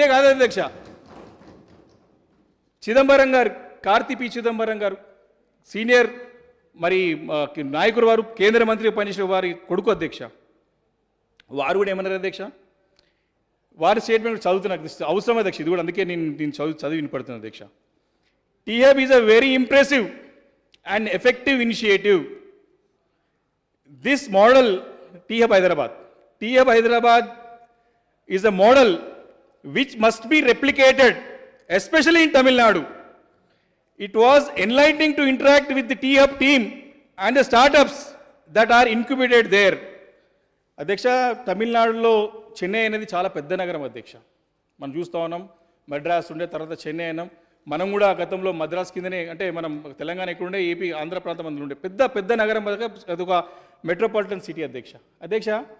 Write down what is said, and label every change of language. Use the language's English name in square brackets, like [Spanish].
[Telugu] ఇదే కాదు అధ్యక్ష, చిదంబరం గారు, కార్తి పి చిదంబరం గారు సీనియర్ మరి నాయకుడు, వారు కేంద్ర మంత్రిగా పనిచేసిన వారి కొడుకు అధ్యక్ష. వారు కూడా ఏమన్నారు అధ్యక్ష? వారి స్టేట్మెంట్ చదువుతున్న అవసరం అధ్యక్ష. ఇది కూడా అందుకే నేను చదివి వినపడుతున్నాను అధ్యక్ష. [English] THUB is a very impressive and effective initiative. This model, THUB Hyderabad is a model which must be replicated, especially in Tamil Nadu. It was enlightening to interact with the THUB team and the startups that are incubated there. [Telugu] అధ్యక్ష, తమిళనాడులో చెన్నై అనేది చాలా పెద్ద నగరం అధ్యక్ష. మనం చూస్తూ ఉన్నాం, మద్రాస్ ఉండే తర్వాత చెన్నై అయినాం. మనం కూడా గతంలో మద్రాస్ కిందనే, అంటే మనం తెలంగాణ ఎక్కడుండే, ఏపీ ఆంధ్ర ప్రాంతం అందులో ఉండే పెద్ద నగరం, అదొక మెట్రోపాలిటన్ సిటీ అధ్యక్ష.